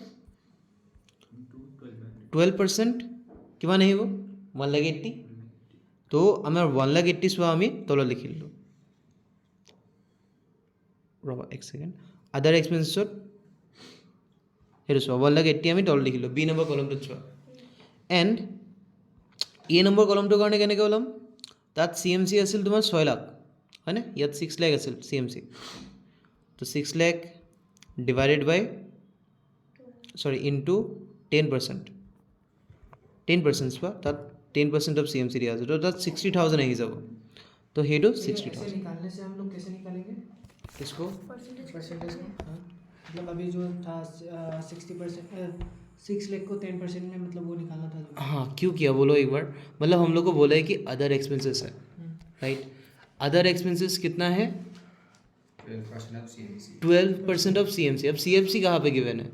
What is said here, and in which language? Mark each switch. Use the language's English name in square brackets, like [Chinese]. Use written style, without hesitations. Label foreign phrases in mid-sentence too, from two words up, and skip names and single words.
[Assamese] 12% কিমান আহিব 180 তো আমাৰ 180 চোৱা আমি তলত লিখি দিলোঁ ৰ'বা এক ছেকেণ্ড [English] other expensesত [Assamese] সেইটো চোৱা 180 আমি তলত লিখিলোঁ বি নম্বৰ কলমটোত চোৱা এণ্ড এ নম্বৰ কলমটোৰ কাৰণে কেনেকৈ ওলাম তাত চি এম চি আছিল তোমাৰ 6 লাখ হয়নে ইয়াত 6 লাখ আছিল চি এম চি তো 6 লাখ [English] divided by [Assamese] ইনটু 10% চোৱা তাত 10% অফ চি এম চি দিয়া আছে তো তাত 60,000 আহি যাব তো সেইটো 60,000 [Hindi] निकालने से हम लोग कैसे निकालेंगे किसको परसेंटेज को मतलब अभी जो था 60% 6 लाख को 10% में मतलब वो निकालना था हाँ क्यों किया बोलो एक बार मतलब हम लोग को बोला है कि [English] other expenses [Hindi] है [English] right other expenses [Hindi] कितना है 12% ऑफ सी एम सी अब सी एम सी कहाँ पे गिवन है